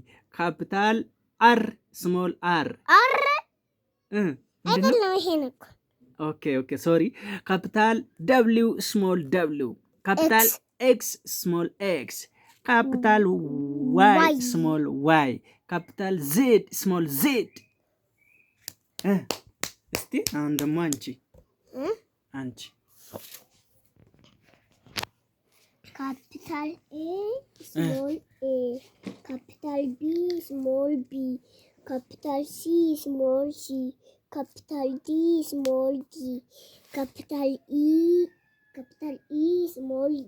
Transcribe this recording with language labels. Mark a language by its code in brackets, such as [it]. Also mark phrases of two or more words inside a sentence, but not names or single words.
[en] Capital R. Small r. Okay, sorry. Capital W. Small w. Capital X. Small x. Capital Y. Small y. Capital Z. Small z. [am] እስቲ አሁን ደግሞ አንቺ [en] Capital A. Small a. Capital B. Small b. Capital C. Small c. Capital D. Small d. Capital E. Small e.